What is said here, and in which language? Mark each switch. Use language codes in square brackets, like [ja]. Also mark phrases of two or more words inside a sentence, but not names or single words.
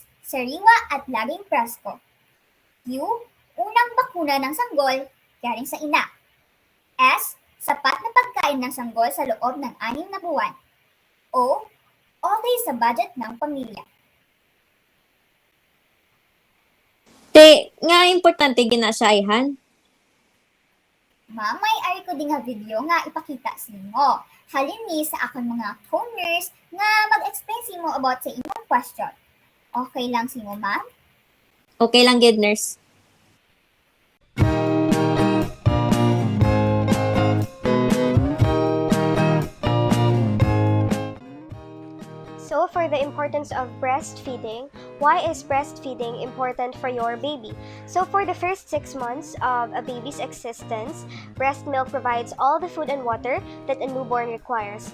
[tl] Sariwa at laging presko. Q. Unang bakuna ng sanggol galing sa ina. S. Sapat na pagkain ng sanggol sa loob ng 6 na buwan. O. Okay sa budget ng pamilya. [hil] Te, nga importante gina siya ayhan. Mamay ari ko din nga video nga ipakita sa inyo. Halin ni sa akong mga co-nurse nga mag-explain sa inyo about sa inyong question. Okay lang sa inyo, ma'am? Okay lang gid, nurse. [en] So, for the importance of breastfeeding, why is breastfeeding important for your baby? So, for the first 6 months of a baby's existence, breast milk provides all the food and water that a newborn requires.